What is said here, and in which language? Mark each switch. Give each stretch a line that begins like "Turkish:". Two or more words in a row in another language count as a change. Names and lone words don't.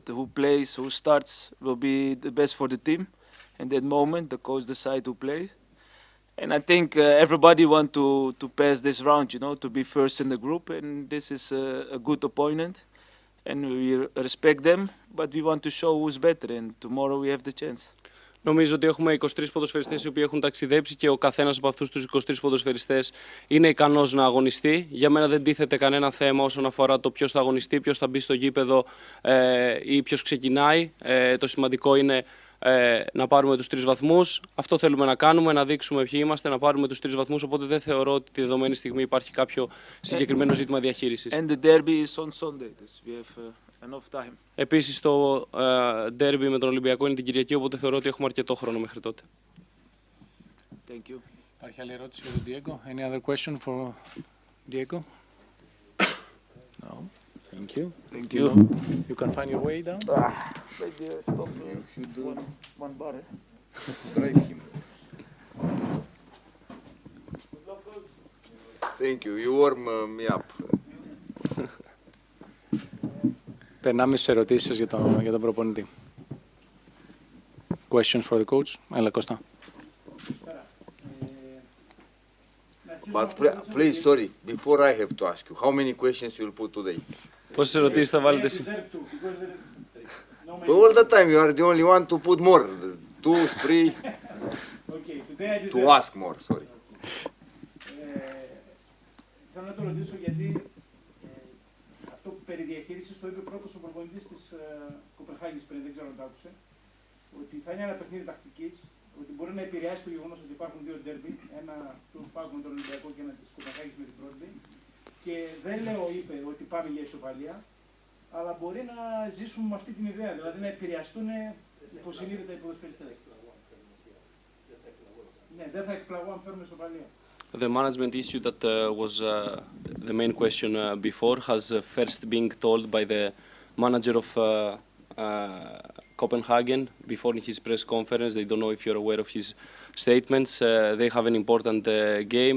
English: That who plays, who starts, will be the best for the team. in that moment, the coach decide to play. And I think everybody want to pass this round, you know, to be first in the group. And this is a good opponent. And we respect them, but we want to show who's better. And tomorrow we have the chance.
Greek: Νομίζω ότι έχουμε 23 ποδοσφαιριστές οι οποίοι έχουν ταξιδέψει και ο καθένας από αυτούς τους 23 ποδοσφαιριστές είναι ικανός να αγωνιστεί. Για μένα δεν τίθεται κανένα θέμα όσον αφορά το ποιος θα αγωνιστεί, ποιος θα μπει στο γήπεδο ή ποιος ξεκινάει. Το σημαντικό είναι να πάρουμε τους 3 βαθμούς. Αυτό θέλουμε να κάνουμε, να δείξουμε ποιοι είμαστε, να πάρουμε τους 3 βαθμούς. Οπότε δεν θεωρώ ότι τη δεδομένη στιγμή υπάρχει κάποιο συγκεκριμένο ζήτημα διαχείρισης.
English: And the derby is on Sunday. We have enough time.
Greek: Επίσης το ντέρμπι με τον Ολυμπιακό είναι την Κυριακή, οπότε θεωρώ ότι έχουμε αρκετό χρόνο μέχρι τότε.
English: Thank you.
Greek: Υπάρχει άλλη ερώτηση για τον Diego?
English: Any other question for Diego? No. Thank you. Thank you. You can find your way down. Stop me. One bar. Drive him. Thank you. You warm me up.
Greek: Περνάμε στις ερωτήσεις για τον προπονητή.
English: Questions for the coach.
Greek: Έλα, Κώστα.
English: But please, sorry, before I have to ask you, how many questions you will put today?
Greek: Πόσες ερωτήσεις θα βάλετε σήμερα?
English: But all the time you are the only one to put more, 2, 3, to ask more, sorry.
Greek: Θέλω να το ρωτήσω γιατί αυτό που περί διαχείρισης το είπε πρώτος ο προπονητής της Κοπενχάγης πριν, δεν ξέρω αν το άκουσε, ότι θα είναι ένα παιχνίδι τακτικής, ότι μπορεί να επηρεάσει το γεγονός ότι υπάρχουν 2 ντέρμπι, ένα του PAOK με τον Ολυμπιακό και ένα της Κοπενχάγης με την πρώτη. Και δεν λέω, είπε, ότι πάμε για ισοπαλία, αλλά μπορεί να ζήσουμε με αυτή την ιδέα, δηλαδή να επηρεαστούν υποσυνείδητα οι ποδοσφαιριστές. Ναι, δεν θα εκπλαγώ αν φέρουμε ισοπαλία.
English: The management issue that was the main question before has first been told by the manager of Copenhagen before his press conference. They don't know if you're aware of his statements. They have an important game.